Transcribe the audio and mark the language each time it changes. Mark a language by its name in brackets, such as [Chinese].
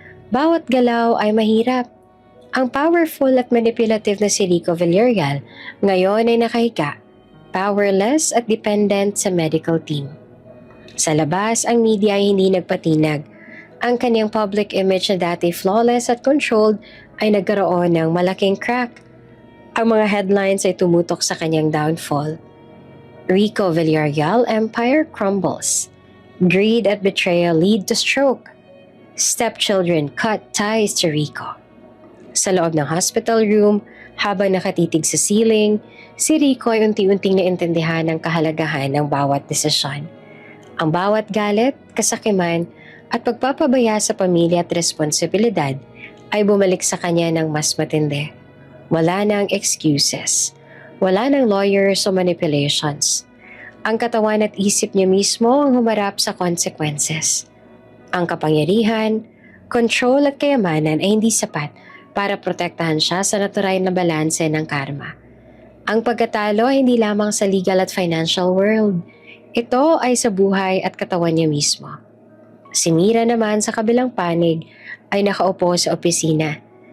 [Filipino] Bawat galaw ay mahirap. Ang powerful at manipulative na si Rico Villarreal ngayon ay nakahiga, powerless at dependent sa medical team. Sa labas, ang media ay hindi nagpatinag. Ang kanyang public image na dati flawless at controlled ay nagkaroon ng malaking crack. Ang mga headlines ay tumutok sa kanyang downfall. [English] Rico Villarreal empire crumbles. Greed at betrayal lead to stroke. Stepchildren cut ties to Rico. [Filipino] Sa loob ng hospital room, habang nakatitig sa ceiling, si Rico ay unti-unting naintindihan ang kahalagahan ng bawat desisyon. Ang bawat galit, kasakiman, at pagpapabaya sa pamilya at responsibilidad ay bumalik sa kanya ng mas matindi. Wala nang excuses. Wala nang lawyers o manipulations. Ang katawan at isip niya mismo ang humarap sa consequences. Ang kapangyarihan, control at kayamanan ay hindi sapat para protektahan siya sa natural na balanse ng karma. Ang pagkatalo ay hindi lamang sa legal at financial world. Ito ay sa buhay at katawan niya mismo. Si Mira naman sa kabilang panig ay nakaupo sa opisina.